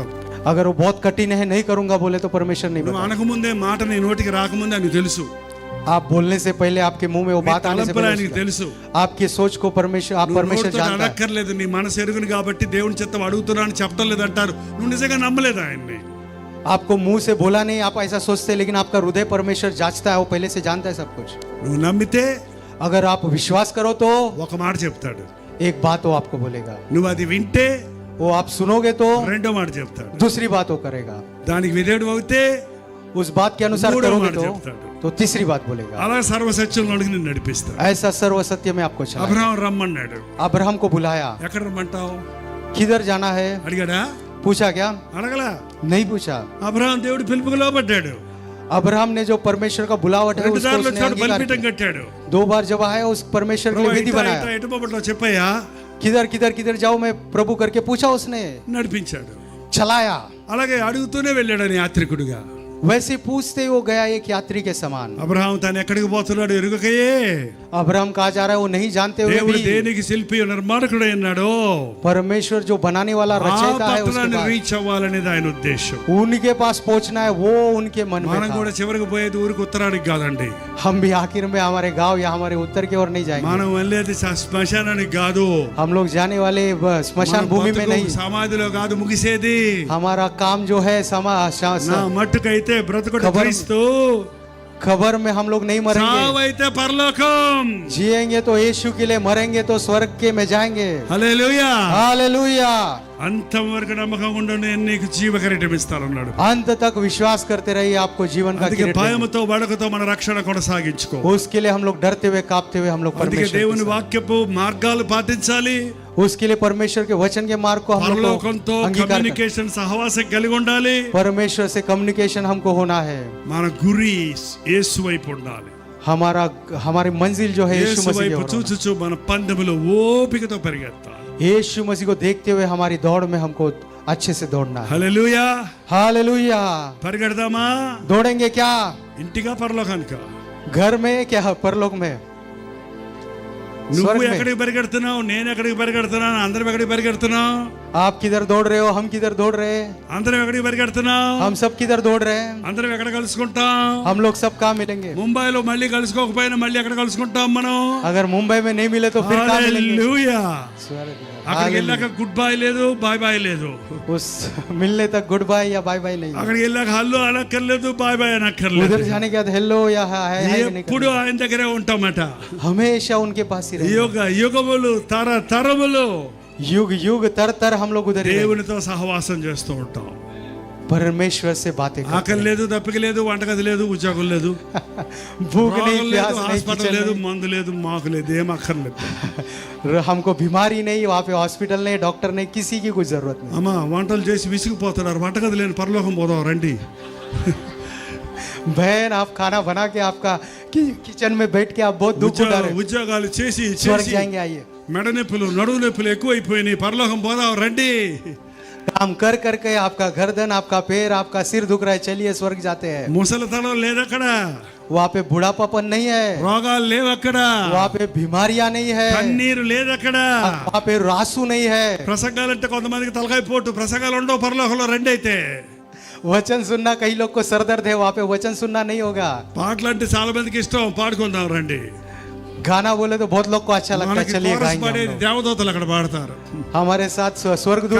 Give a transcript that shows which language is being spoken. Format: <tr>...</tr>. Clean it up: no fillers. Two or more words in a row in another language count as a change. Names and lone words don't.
<hi>अगर वो बहुत कठिन है नहीं करूंगा बोले तो परमेश्वर नहीं</hi> <te>నువ్వు</te> <hi>बोलेगा।</hi> <te>అనకముందే మాట నీ నోటికి రాకముందే ఆయనకు తెలుసు,</te> <hi>आप बोलने से पहले आपके मुंह में वो</hi> <te>నీ</te> <hi>बात आने से</hi> <te>తలంపులు</te> <hi>पहले</hi> <te>ఆయనకి</te> <hi>उसका-</hi> <te>తెలుసు.</te> <hi>आपकी सोच को परमेश्वर आप</hi> <te>నువ్వు</te> <hi>परमेश्वर</hi> <te>నోటితో</te> <hi>जानता है।</hi> <te>అడక్కర్లేదు, నీ మనసు ఎరుగును కాబట్టి దేవుని చిత్తం అడుగుతున్నా అని చెప్పడం లేదంటారు. నువ్వు నిజంగా నమ్మలేదు ఆయన్ని.</te> <hi>आपको मुंह से बोला नहीं, आप ऐसा सोचते, लेकिन आपका हृदय परमेश्वर जांचता है, वो पहले से जानता है सब कुछ।</hi> <te>నువ్వు నమ్మితే</te> <hi>अगर आप विश्वास करो तो</hi> <te>ఒక మాట చెప్తాడు,</te> <hi>एक बात वो आपको बोलेगा,</hi> <te>నువ్వు అది వింటే</te> <hi>वो आप सुनोगे तो</hi> <te>రెండో మాట చెప్తాడు,</te> <hi>दूसरी बात वो करेगा,</hi> <te>దానికి విధేయుడు అవుతే</te> <hi>उस बात के अनुसार</hi> <te>మూడో</te> <hi>करोगे</hi> <te>మాట చెప్తాడు.</te> <hi>तो तीसरी बात बोलेगा।</hi> <te>అలా సర్వసత్యంలోనికి నిన్ను నడిపిస్తాడు.</te> <hi>ऐसा सर्व सत्य में आपको चला।</hi> <te>అబ్రహాం రమ్మన్నాడు.</te> <hi>अब्राहम को बुलाया,</hi> <te>ఎక్కడ రమ్మంటావు</te> <hi>किधर जाना है</hi> <te>అడిగాడా?</te> <hi>पूछा क्या?</hi> <te>అడగలా.</te> <hi>नहीं पूछा।</hi> <te>అబ్రహాం దేవుడి పిలుపుకు లోబడ్డాడు.</te> <hi>अब्राहम ने जो परमेश्वर का बुलावट है</hi> <te>రెండు</te> <hi>उसको</hi> <te>సార్లు</te> <hi>उसने</hi> <te>వచ్చాడు,</te> <hi>अंगीकार</hi> <te>బలిపీఠం</te> <hi>किया।</hi> <te>కట్టాడు.</te> <hi>2 बार जब आया उस परमेश्वर के लिए विधि बनाया।</hi> <te>ఎటు పోబట్లో చెప్పయ్యా</te> <hi>किधर किधर किधर जाओ मैं प्रभु करके पूछा, उसने</hi> <te>నడిపించాడు.</te> <hi>चलाया।</hi> <te>అలాగే అడుగుతూనే వెళ్ళాడని యాత్రికుడిగా.</te> <hi>वैसे पूछते ही वो गया एक यात्री के समान।</hi> <te>అబ్రహాం తాను ఎక్కడికి పోతున్నాడు ఎరుగకయే.</te> <hi>अब्राहम कहा जा रहा है वो नहीं जानते हुए</hi> <te>దేవుడు</te> <hi>भी</hi> <te>దేనికి శిల్పి నిర్మాణకుడై ఉన్నాడో</te> <hi>परमेश्वर जो बनाने वाला</hi> <te>ఆ</te> <hi>रचयिता है उसके</hi> <te>పట్టణాన్ని</te> <hi>पास</hi> <te>రీచ్ అవ్వాలనేది ఆయన ఉద్దేశం.</te> <hi>उनके पास पहुंचना है, वो उनके मन में</hi> <te>మనం</te> <hi>था।</hi> <te>కూడా చివరికి పోయేది ఊరికి ఉత్తరానికి కాదండి.</te> <hi>हम भी आखिर में हमारे गांव या हमारे उत्तर की ओर नहीं जाएंगे।</hi> <te>మనం వెళ్ళేది శ్మశానానికి కాదు,</te> <hi>हम लोग जाने वाले स्मशान</hi> <te>మన</te> <hi>भूमि में</hi> <te>బతుకు</te> <hi>नहीं।</hi> <te>సమాధిలో కాదు ముగిసేది.</te> <hi>हमारा काम जो है</hi> <te>నా మట్టుకైతే బ్రతుకుడు</te> <hi>खबर-</hi> <te>క్రీస్తు,</te> <hi>खबर में हम लोग नहीं मरेंगे।</hi> <te>సావైతే పరలోకం.</te> <hi>जिएंगे तो यीशु के लिए, मरेंगे तो स्वर्ग के में जाएंगे।</hi> <te>హల్లెలూయా.</te> <hi>हालेलुया।</hi> <te>అంతం వరకు నమ్మకం ఉండు, నేను నీకు జీవ కిరీటం ఇస్తానన్నాడు.</te> <hi>अंत तक विश्वास करते रहिए, आपको जीवन का</hi> <te>అందుకే</te> <hi>किरीट देंगे।</hi> <te>భయముతో వడకతో మన రక్షణ కొనసాగించుకో.</te> <hi>उसके लिए हम लोग डरते हुए कांपते हुए हम लोग</hi> <te>అందుకే</te> <hi>परमेश्वर के</hi> <te>దేవుని</te> <hi>साथ-</hi> <te>వాక్యపు మార్గాలు పాటించాలి.</te> <hi>उसके लिए परमेश्वर के वचन के मार्ग को हम लोग</hi> <te>పరలోకంతో</te> <hi>को अंगीकार कर-</hi> <te>కమ్యూనికేషన్ సహవాసం కలిగి ఉండాలి.</te> <hi>परमेश्वर से कम्युनिकेशन हमको होना है।</hi> <te>మన గురి యేసు వైపు ఉండాలి.</te> <hi>हमारी मंजिल जो है यीशु</hi> <te>యేసు</te> <hi>मसीह की</hi> <te>వైపు</te> <hi>ओर होना।</hi> <te>చూచుచు మన పందెములో ఓపికతో పరిగెత్తాలి.</te> <hi>यीशु मसीह को देखते हुए हमारी दौड़ में हमको अच्छे से दौड़ना है।</hi> <te>హల్లెలూయా.</te> <hi>हालेलुया।</hi> <te>పరిగెడదామా?</te> <hi>दौड़ेंगे क्या?</hi> <te>ఇంటిగా పరలోకానికా?</te> <hi>घर में क्या परलोक में?</hi> <te>నువ్వు</te> <hi>स्वर्ग में।</hi> <te>ఎక్కడికి పరిగెడుతున్నావు, నేను ఎక్కడికి పరిగెడుతున్నాను, అందరం ఎక్కడికి పరిగెడుతున్నాం?</te> <hi>आप किधर दौड़ रहे हो, हम किधर दौड़ रहे हैं?</hi> <te>అందరం ఎక్కడికి పరిగెడుతున్నాం?</te> <hi>हम सब किधर दौड़ रहे हैं?</hi> <te>అందరం ఎక్కడ కలుసుకుంటాం?</te> <hi>हम लोग सब कहाँ मिलेंगे?</hi> <te>ముంబైలో మళ్ళీ కలుసుకోకపోయినా మళ్ళీ ఎక్కడ కలుసుకుంటాం మనం?</te> <hi>अगर मुंबई में नहीं मिले तो फिर कहाँ मिलेंगे?</hi> <te>హల్లెలూయా.</te> <hi>स्वर्ग में।</hi> <te>అక్కడికి వెళ్ళాక</te> <en>good bye</en> <te>లేదు,</te> <en>bye bye</en> <te>లేదు.</te> <hi>उस मिलने तक</hi> <en>good bye</en> <hi>या</hi> <en>bye bye</en> <hi>नहीं।</hi> <te>అక్కడికి వెళ్ళాక హల్లో అనక్కర్లేదు,</te> <en>bye bye</en> <te>అనక్కర్లేదు.</te> <hi>उधर जाने के बाद हेलो या</hi> <en>hi hi</en> <hi>नहीं</hi> <te>ఎప్పుడు</te> <hi>करना।</hi> <te>ఆయన దగ్గరే ఉంటామట.</te> <hi>हमेशा उनके पास ही रहेंगे।</hi> <te>యుగ యుగములు తరములు</te> <hi>युग युग तर तर हम लोग उधर ही रहेंगे।</hi> <te>దేవునితో సహవాసం చేస్తూ ఉంటాం.</te> <hi>परमेश्वर से बातें करते</hi> <te>ఆకలి లేదు, దప్పిక లేదు, వంటగది లేదు, ఉద్యోగం లేదు,</te> <hi>हैं। भूख नहीं,</hi> <te>రోగం</te> <hi>प्यास</hi> <te>లేదు,</te> <hi>नहीं,</hi> <te>హాస్పిటల్</te> <hi>किचन</hi> <te>లేదు,</te> <hi>नहीं।</hi> <te>మందు లేదు, మాకు లేదు, ఏం అక్కర్లేదు.</te> <hi>हमको बीमारी नहीं, वहाँ पे हॉस्पिटल नहीं, डॉक्टर नहीं, किसी की कोई जरूरत नहीं।</hi> <te>అమ్మా వంటలు చేసి విసిగిపోతున్నారు, వంటగది లేని పరలోకం పోదాం రండి.</te> <hi>बहन आप खाना बना के आपका किचन में बैठ के आप बहुत दुख उठा रहे हैं।</hi> <te>ఉద్యోగాలు చేసి</te> <hi>स्वर्ग</hi> <te>చేసి</te> <hi>जाएंगे, आइए।</hi> <te>మెడ నొప్పులు, నడువు నొప్పులు ఎక్కువైపోయినాయి, పరలోకం పోదాం రండి.</te> <hi>काम कर करके आपका गर्दन, आपका पैर, आपका सिर दुख रहा है, चलिए स्वर्ग जाते हैं।</hi> <te>ముసలితనం లేదు అక్కడ,</te> <hi>वहाँ पे बुढ़ापापन नहीं है,</hi> <te>రోగాలు లేవు అక్కడ,</te> <hi>वहाँ पे बीमारियां नहीं है,</hi> <te>కన్నీరు లేదు అక్కడ.</te> <hi>वहाँ पे रासू नहीं है।</hi> <te>ప్రసంగాలంటే కొంతమందికి తలకాయ పోటు, ప్రసంగాలు ఉండవు పరలోకంలో రండి. అయితే</te> <hi>वचन सुनना कई लोग को सर दर्द है, वहाँ पे वचन सुनना नहीं होगा।</hi> <te>పాటలు అంటే చాలా మందికి ఇష్టం, పాడుకుందాం రండి.</te> <hi>गाना बोले तो बहुत लोग को अच्छा लगता है,</hi> <te>మనకి</te> <hi>चलिए</hi> <te>కోరస్</te> <hi>गाएंगे हम</hi> <te>పాడేది</te> <hi>लोग।</hi> <te>దేవదూతలు అక్కడ పాడతారు,</te> <hi>हमारे साथ स्वर्गदूत</hi>